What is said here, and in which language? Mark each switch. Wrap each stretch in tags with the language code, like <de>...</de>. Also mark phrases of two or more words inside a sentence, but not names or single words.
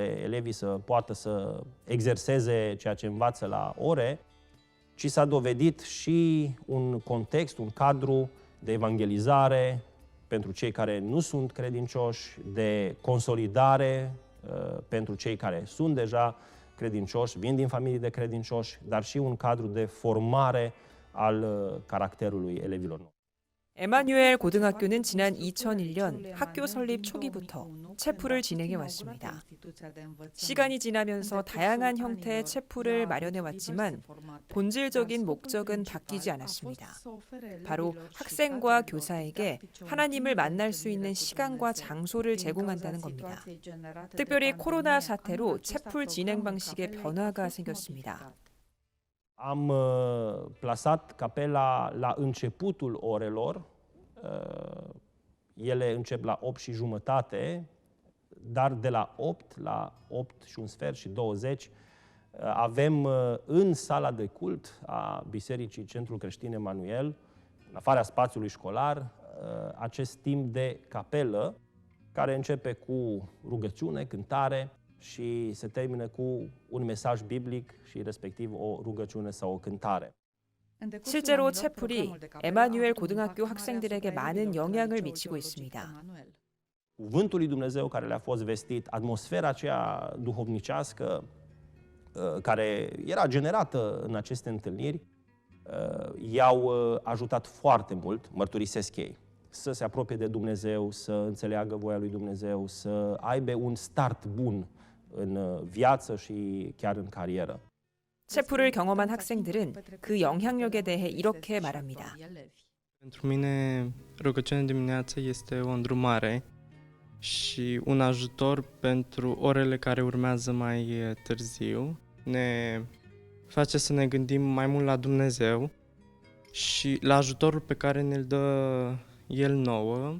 <ro>elevii să poată să exerseze ceea ce învață la ore, ci s-a dovedit și un context, un cadru de evangelizare pentru cei care nu sunt credincioși, de consolidare pentru cei care sunt deja credincioși, vin din familii de credincioși, dar și un cadru de formare al caracterului elevilor.</ro> <ko>에마뉴엘 고등학교는 지난 2001년 학교 설립 초기부터 채플을 진행해 왔습니다. 시간이 지나면서 다양한 형태의 채플을 마련해 왔지만 본질적인 목적은 바뀌지 않았습니다. 바로 학생과 교사에게 하나님을 만날 수 있는 시간과 장소를 제공한다는 겁니다. 특별히 코로나 사태로 채플 진행 방식에 변화가 생겼습니다.</ko> <ro>Am plasat capela la începutul orelor. Ele încep la 8:30, dar de la 8 la 8:15 avem în sala de cult a Bisericii Centrul Creștin Emanuel, în afara spațiului școlar, acest timp de capelă, care începe cu rugăciune, cântare și se termină cu un mesaj biblic și respectiv o rugăciune sau o cântare.</ro> <ko>실제로 채플이 에마뉴엘 고등학교 학생들에게 많은 영향을 미치고 있습니다.</ko> <ro>Cuvântul lui Dumnezeu care le-a fost vestit, atmosfera aceea duhovnicească care era generată în aceste întâlniri, i-au ajutat foarte mult, mărturisesc ei, să se apropie de Dumnezeu, să înțeleagă voia lui Dumnezeu, să aibă un start bun în viață și chiar în carieră.</ro> <ko>채플을 경험한 학생들은 그 영향력에 대해 이렇게 말합니다.</ko> <ro>Pentru mine, rugăciunea dimineața este o îndrumare și un ajutor pentru orele care urmează mai târziu. Ne face să ne gândim mai mult la Dumnezeu și la ajutorul pe care ne-l dă El nouă.</ro>